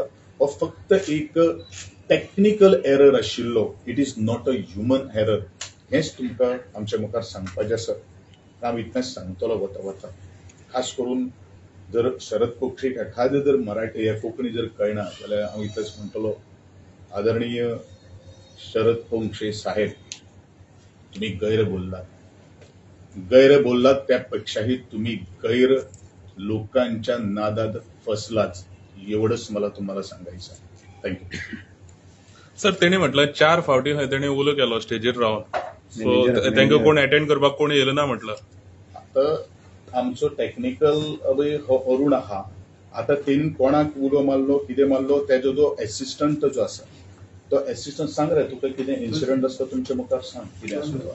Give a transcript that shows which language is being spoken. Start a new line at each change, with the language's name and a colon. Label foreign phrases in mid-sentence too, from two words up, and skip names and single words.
Konkani: हो फक्त एक
English: technical error
Konkani: आशिल्लो.
English: It is not a human error.
Konkani: हेच तुमकां आमच्या मुखार सांगपाचें आसा. हांव इतलेंच सांगतलो वता. खास करून जर शरद पोक्षीक एखादे जर मराठी या कोंकणी जर कळना जाल्यार हांव इतलेंच म्हणटलो,
Marathi: आदरणीय शरद पोंक्षे साहेब, तुम्ही गैर बोललात त्यापेक्षाही तुम्ही गैर लोकांच्या नादात फसलाच, एवढंच मला तुम्हाला सांगायचं आहे. थँक्यू.
Konkani: सर तेणी म्हटलं 4 फावटी तेणी उलो केलो स्टेजीर रावन, सो तांकां कोण अटेंड करपाक कोण येयलो ना म्हटलं. आता आमचो टेक्निकल हो अरुण आहा, आता तेणी कोणाक उलो मारलो कितें मारलो तेजो जो एसिस्टंट जो आसा तो एसिस्टंट सांग रे तुका कितें इन्सिडंट आसता तुमच्या मुखार सांग कितें आसलो.